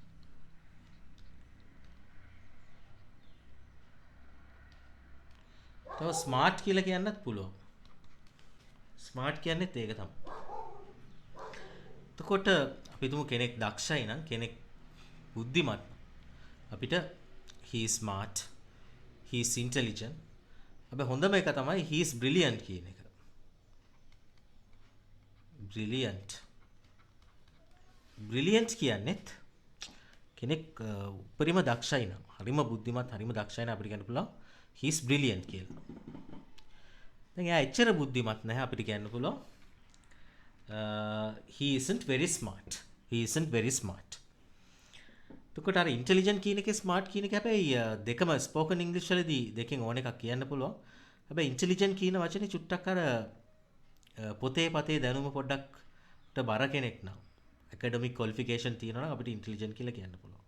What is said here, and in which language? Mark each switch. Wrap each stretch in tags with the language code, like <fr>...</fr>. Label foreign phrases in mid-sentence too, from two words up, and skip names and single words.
<si>තව ස්මාර්ට් කියලා කියන්නත් පුළුවන්. ස්මාර්ට් කියන්නේත් ඒක තමයි. එතකොට අපි තුමු කෙනෙක් දක්ෂයි නම් කෙනෙක් බුද්ධිමත් අපිට</si> <en>he is smart, he is intelligent.</en> <si>හැබැයි හොඳම එක තමයි</si> <en>he is brilliant</en> <si>කියන එක. brilliant කියන්නේත් කෙනෙක් උපරිම දක්ෂයි නම්, හරිම බුද්ධිමත්, හරිම දක්ෂයි නම් අපිට කියන්න පුළුවන්</si> <en>he is brilliant</en> <si>කියලා. දැන් එයා එච්චර බුද්ධිමත් නැහැ අපිට කියන්න පුළුවන්</si> <en>he isn't very smart.</en> <si>එතකොට අර ඉන්ටෙලිජන්ට් කියන එකේ ස්මාර්ට් කියන එක හැබැයි දෙකම</si> <en>spoken English</en> <si>වලදී දෙකෙන් ඕන එකක් කියන්න පුළුවන්. හැබැයි ඉන්ටෙලිජන්ට් කියන වචනේ චුට්ටක් අර පොතේ පතේ දැනුම පොඩ්ඩක්ට බර කෙනෙක් නම්</si> <en>academic qualification</en> <si>තියෙනවා නම් අපිට ඉන්ටෙලිජන්ට් කියලා කියන්න පුළුවන්.</si>